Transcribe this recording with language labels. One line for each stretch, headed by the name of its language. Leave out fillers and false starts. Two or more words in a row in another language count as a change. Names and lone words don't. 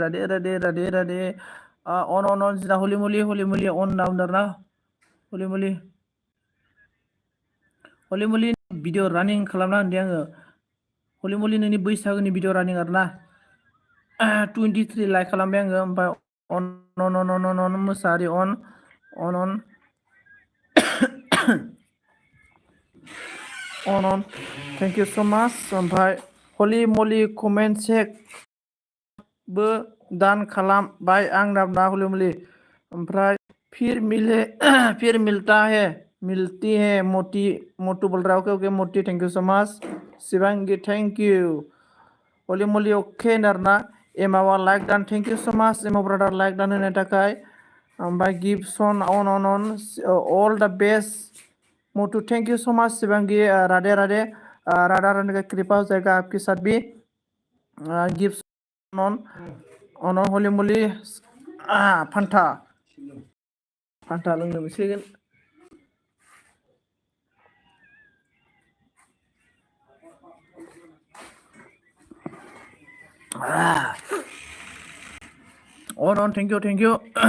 Bodo: राधे ऑन जिना हलि मलि ऑन नामदार ना। हलि मलि भिडिअ रानिं खालामना होनदों आङो। हलि मलि नोंनि बैसागोनि भिडिअ रानिं आरोना। 23 लाइक खालामबाय आङो। ओमफ्राय अन मोसाहारि अन
English: thank you so much.
Bodo: ओमफ्राय हलि मलि कमेन्ट चेकबो दान खालामबाय आं ना हलि मलि।
Hindi: ओमफ्राय फिर मिलती है मोटू बोल रहा है।
English: ओके मोटी, thank you so much. शिवांगी thank you.
Bodo: हलि मलि अके नारना। एमावा लाइक दान,
English: thank you so much
Bodo: एमा ब्रादार लाइक दान होनायनि थाखाय।
English: ओमफ्राय गिफ्टसन अन all the best मोटू, thank you so much.
Hindi: शिवांगी राधे राधा रानी का कृपा हो जाएगा आपके साथ भी।
Bodo: गिफ्ट अन हलि मलि फान्था लोंनो मोनसिगोन।
English: अन thank you.